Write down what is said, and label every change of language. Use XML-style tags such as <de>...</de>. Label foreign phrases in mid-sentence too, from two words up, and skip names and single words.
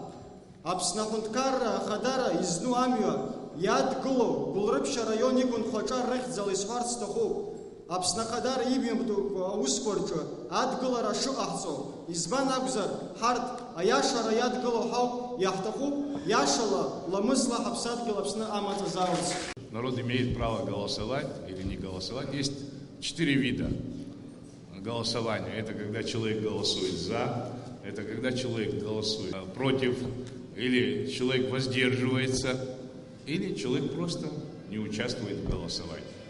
<ab>Аԥсны аҳәынҭқарра ахадара изну амҩа иадгылоу Гәылрыԥшь араион иқәынхо аҿар рыхьӡала исҳәарц сҭахуп. Аԥсны Ахадара имҩаԥгатәу аусқәа рҿы адгылара шыҟаҳҵо, избан акәзар ҳарҭ аиашара иадгыло ҳауп, иаҳҭахуп иашала ламысла ҳаԥсадгьыл Аԥсны амаҵ азаарц.</ab> <ru>Народ имеет право голосовать или не голосовать. Есть 4 вида голосования. Это когда человек голосует за, это когда человек голосует против, или человек воздерживается, или человек просто не участвует в голосовании.</ru>